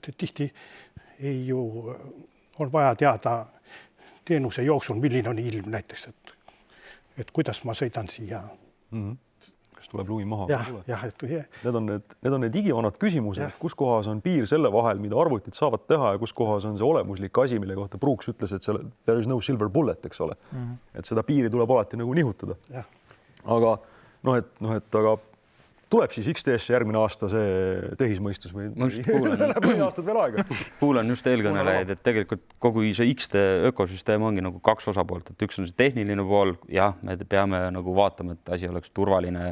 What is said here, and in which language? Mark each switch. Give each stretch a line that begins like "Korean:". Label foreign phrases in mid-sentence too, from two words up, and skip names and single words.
Estonian: Et tihti ei ju on vaja teada teenuse jooksul, milline on ilm näiteks, et kuidas ma sõidan siia. Kas tuleb lumi maha? Need on need igivanad küsimused, kus kohas on piir selle vahel, mida arvutid saavad teha ja kus kohas on see olemuslik asi, mille kohta Brooks ütles, et
English: there is no silver bullet,
Estonian: eks ole. Et seda piiri tuleb alati nagu nihutada. Aga aga tuleb siis XT-sse järgmine aasta see tehismõistus või aastad veel aega? Kuulan just eelkõnelejaid, et tegelikult kogu see XT ökosüsteem ongi nagu kaks osapoolt, et üks on see tehniline pool, jah, me peame nagu vaatama, et asi oleks turvaline.